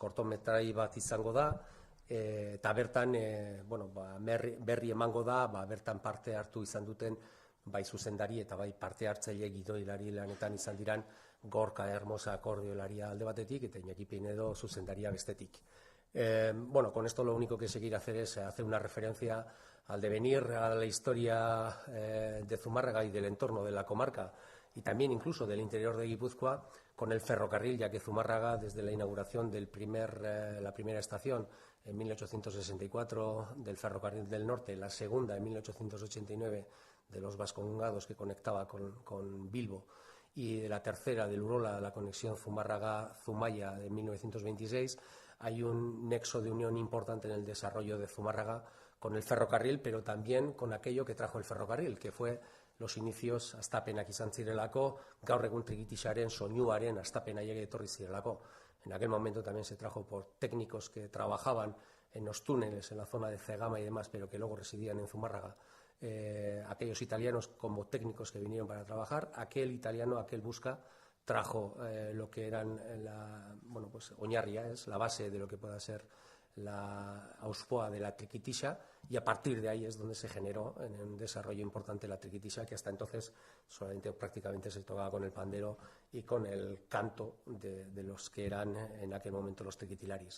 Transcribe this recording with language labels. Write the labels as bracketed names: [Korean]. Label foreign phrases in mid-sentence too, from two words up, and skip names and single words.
[Basque] Kortometrai bat izango da, eta bertan berri emango da, bertan parte hartu izan duten bai zuzendari eta bai parte hartzaile gidoilari lanetan izan diran Gorka Hermosa akordeolaria alde batetik eta Iñaki Pinedo zuzendaria bestetik. [Spanish] Con esto lo único que se quiere hacer es hacer una referencia al devenir, a la historia de Zumárraga y del entorno de la comarca y también incluso del interior de Guipúzcoa con el ferrocarril, ya que Zumárraga desde la inauguración de la primera estación en 1864 del ferrocarril del norte, la segunda en 1889 de los Vascongados que conectaba con Bilbo y de la tercera del Urola, la conexión Zumárraga-Zumaya de 1926, hay un nexo de unión importante en el desarrollo de Zumárraga con el ferrocarril, pero también con aquello que trajo el ferrocarril, que fue los inicios [Basque] hastapenak izan zirelako, gaur egun trikitixaren soinuaren hastapenaiek etorri zirelako. [Spanish] En aquel momento también se trajo por técnicos que trabajaban en los túneles, en la zona de Cegama y demás, pero que luego residían en Zumárraga. Aquellos italianos como técnicos que vinieron para trabajar, aquel italiano, aquel busca, trajo lo que eran oñarria, es la base de lo que pueda ser la Auspoa de la triquitixa, y a partir de ahí es donde se generó en un desarrollo importante la triquitixa, que hasta entonces solamente prácticamente se tocaba con el pandero y con el canto de los que eran en aquel momento los triquitilaris.